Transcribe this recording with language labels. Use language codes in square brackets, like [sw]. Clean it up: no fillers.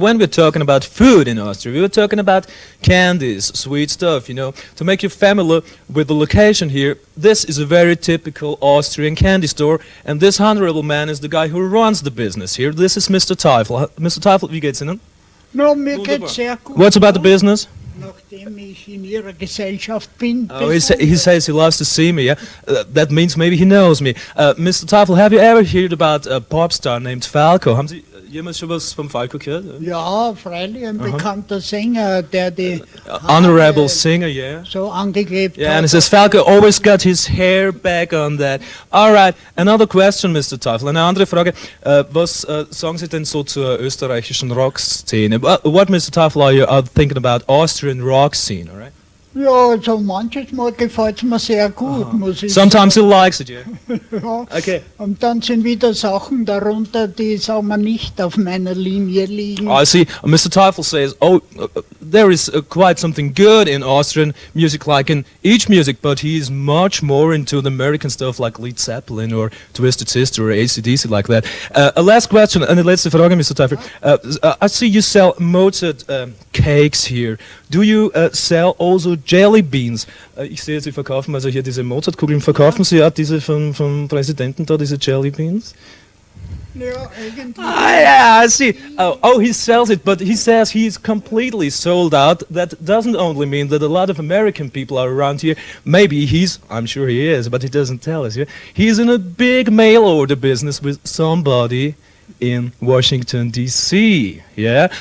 [en] When we're talking about food in Austria, we're talking about candies, sweet stuff, you know. To make you familiar with the location here, this is a very typical Austrian candy store, and this honorable man is the guy who runs the business here. This is Mr. Teufel. Mr. Teufel, [de] wie geht's Ihnen? No, mir geht's sehr gut. [en] What's about the business? [de] Nachdem ich in Ihrer Gesellschaft bin. [en] Oh, he says he loves to see me, yeah? That means maybe he knows me. Mr. Teufel, have you ever heard about a pop star named Falco? [de] Haben Sie jemals schon was vom Falco gehört? Ja, freilich, ein bekannter Sänger, der die [en] Honorable singer, yeah. [de] so angeklebt [en] Yeah, [de] hat. [en] and it says Falco always got his hair back on that. Alright, another question, Mr. [de] Teufel. Eine andere Frage. Was sagen Sie denn so zur österreichischen Rockszene? [en] What, Mr. Teufel, are you thinking about Austrian rock scene, alright? [de] Ja, also manches Mal gefällt es mir sehr gut, muss ich [en] Sometimes he likes it, yeah. [de] sagen. Ja. [en] Okay. [de] Und dann sind wieder Sachen darunter, die, sagen wir, nicht auf meiner Linie liegen. [en] I see. Mr. Teufel says, there is quite something good in Austrian music, like in each music, but he is much more into the American stuff like Led Zeppelin or Twisted Sister or AC/DC like that. A last question, [de] eine letzte Frage, [en] Mr. Teufel. I see you sell Mozart cakes here. Do you sell also jelly beans? [de] Ich sehe, Sie verkaufen also hier diese Mozartkugeln. Verkaufen Sie auch diese vom Präsidenten da, diese jelly beans? Ja, eigentlich. [en] Ah, yeah, I see. Oh, he sells it, but he says he's completely sold out. That doesn't only mean that a lot of American people are around here. Maybe I'm sure he is, but he doesn't tell us. Yeah? He's in a big mail order business with somebody in Washington, D.C. Yeah?